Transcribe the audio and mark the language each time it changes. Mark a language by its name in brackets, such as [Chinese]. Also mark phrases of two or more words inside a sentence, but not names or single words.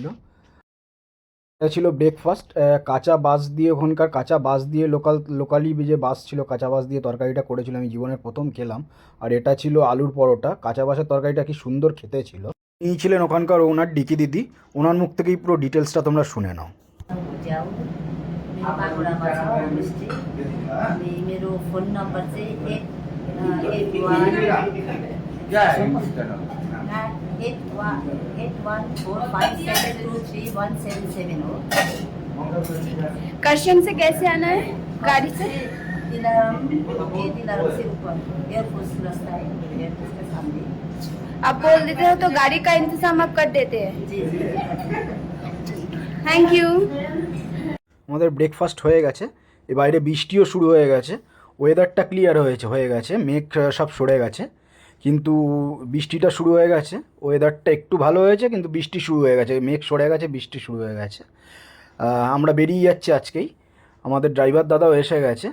[Bangla] এটা ছিল ব্রেকফাস্ট। কাঁচা বাঁশ দিয়ে, ওখানকার কাঁচা বাঁশ দিয়ে লোকালি যে বাঁশ ছিল, কাঁচা বাঁশ দিয়ে তরকারিটা করেছিল, আমি জীবনের প্রথম খেলাম। আর এটা ছিল আলুর পরোটা। কাঁচা বাঁশের তরকারিটা কি সুন্দর খেতে ছিল। ইনি ছিলেন ওখানকার ওনার, ডিকি দিদি। ওনার মুখ থেকেই পুরো ডিটেলসটা তোমরা শুনে নাও। [Nepali] मेरो बागुरामा छ होमस्टे अनि मेरो फोन नम्बर चाहिँ 8145723177 हो। [Hindi] करशन से कैसे आना है? गाड़ी से? दिलाराम से ऊपर एयरफोर्स रास्ता है, एयरफोर्स के सामने। आप बोल देते हो तो गाड़ी का इंतजाम आप कर देते हैं। जी जी। [English] Thank you. [Bangla] আমাদের ব্রেকফাস্ট হয়ে গেছে, এ বাইরে বৃষ্টিও শুরু হয়ে গেছে। ওয়েদারটা ক্লিয়ার হয়ে গেছে, মেঘ সব সরে গেছে, কিন্তু বৃষ্টিটা শুরু হয়ে গেছে। ওয়েদারটা একটু ভালো হয়েছে, কিন্তু বৃষ্টি শুরু হয়ে গেছে, মেঘ সরে গেছে, বৃষ্টি শুরু হয়ে গেছে। আমরা বেরিয়ে যাচ্ছি আজকেই। আমাদের ড্রাইভার দাদাও এসে গেছে।